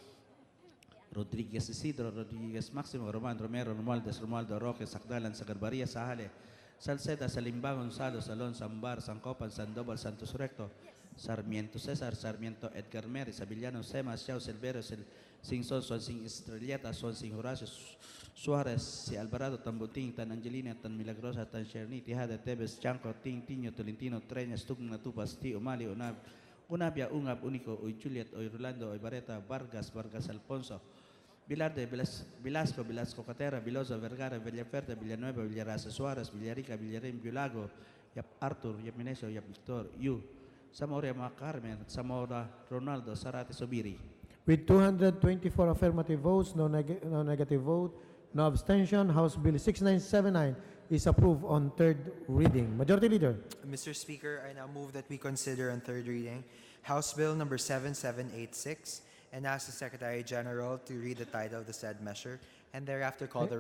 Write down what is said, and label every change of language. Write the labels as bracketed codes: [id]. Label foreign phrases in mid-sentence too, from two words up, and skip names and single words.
[en] Rodríguez Isidro, Rodríguez Máximo, Román, Romero, Romualdez, Romualdo Roque, Sacdalan, Sagarbaria, Sahale, Salceda, Salimba, Gonzalo, Salón, Sambar, Sancopan, Sandoval, Santos Recto, Sarmiento César, Sarmiento Edgar Meri, Sabillano, Semas, Chao, Silverio, Singson, Swansing Estrelleta, Swansing Horacio, Suarez, si Alvarado, Tambuting, Tan Angelina, Tan Milagrosa, Tan Cherni, Tijada, Tebes, Chanco, Ting, Tiño, Tolentino, Treñas, Tugna, Tupas, Ti, Umali, Unabia, Ungab, Unico, Uy Juliet, Uy Rolando, Uy Bareta, Vargas, Vargas Alfonso, Vilarde, Velasco, Velasco Catera, Viloso, Vergara, Villaferta, Villanueva, Villarasa, Suárez, Villarica, Villarín, Violago, Yap Arthur, Yap Minesio, Yap Victor, Yu, Zamora, Carmen, Zamora, Ronaldo, Sarate, Sobiri. With 224 affirmative votes, no negative vote, no abstention, House Bill 6979 is approved on third reading. Majority Leader. Mr. Speaker, I now move that we consider on third reading House Bill number 7786 and ask the Secretary General to read the title of the said measure and thereafter call the roll